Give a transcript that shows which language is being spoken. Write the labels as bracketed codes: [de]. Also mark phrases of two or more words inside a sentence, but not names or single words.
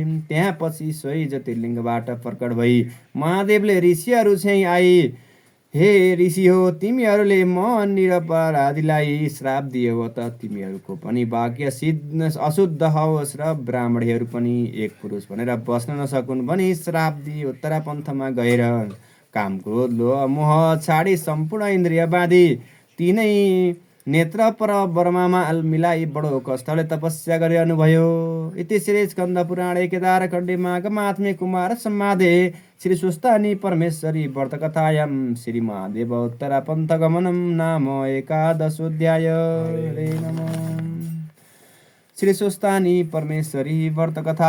[ne] त्यहाँ पछि सोही ज्योतिर्लिङ्गबाट प्रकट भई महादेवले ऋषिहरू चाहिँ आई, हे ऋषि हो, तिमीहरूले म निरपराधीलाई श्राप दियो त तिमीहरूको पनि भाग्य सिद्ध अशुद्ध होस् र ब्राह्मणहरू पनि एक पुरुष भनेर बस्न नसकुन् भनी श्राप दिई उत्तरा पन्थमा गएर काम क्रोध लोभ मोह छाडी सम्पूर्ण इन्द्रिय बाँधी तिनै नेत्र पर वर्मामा मिलाई बडो कष्टले तपस्या गरिरहनुभयो। [sa] इति श्री स्कन्द पुराणे केदारखण्डे माघमात्मे कुमार संवादे श्री सुस्तानी परमेश्वरी व्रतकथायां श्री महादेव उत्तरा पन्थगमनं नाम एकादशोऽध्याय। हरे नमः। श्री सुस्तानी परमेश्वरी व्रतकथा।